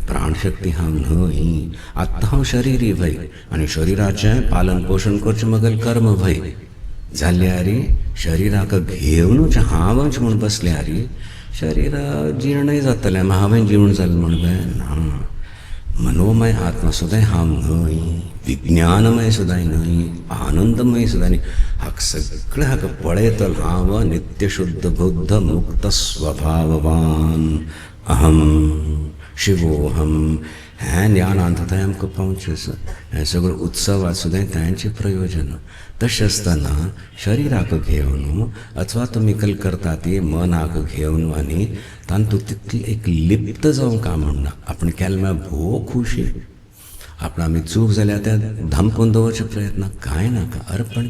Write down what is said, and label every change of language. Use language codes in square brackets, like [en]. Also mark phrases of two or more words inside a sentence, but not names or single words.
[kok] प्राणशक्ती हांव न्हय आत्ता हांव शरीरी भय आनी शरिराचें पालन पोशण करचें मगल कर्म भय जाल्यार शरिराक घेवनूच हांवच म्हूण बसल्यार शरीर जीर्णय जातलें हांवें जीवन जालें म्हूण काय ना मनोमय आत्मा सुद्दां हांव न्हय विज्ञानमय सुद्दां न्हय आनंदमय सुद्दां न्हय हाका सगळें हाका पळयतलो हांव [sa] नित्यशुद्ध बुद्ध मुक्त स्वभाववान अहम [kok] शिवोहम हें ज्ञानांत थंय आमकां पावचें आसा हें सगळें उत्सवात सुद्दां तांचें प्रयोजन तशें आसतना शरिराक घेवन अथवा तुमी कल करता ती मनाक घेवन आनी तातूंत तितली एक लिप्त जावंक म्हणना आपण केलें म्हळ्यार भोव खुशी आपण आमी चूक जाल्यार तें धांपून दवरचे प्रयत्न कांय नाका अर्पण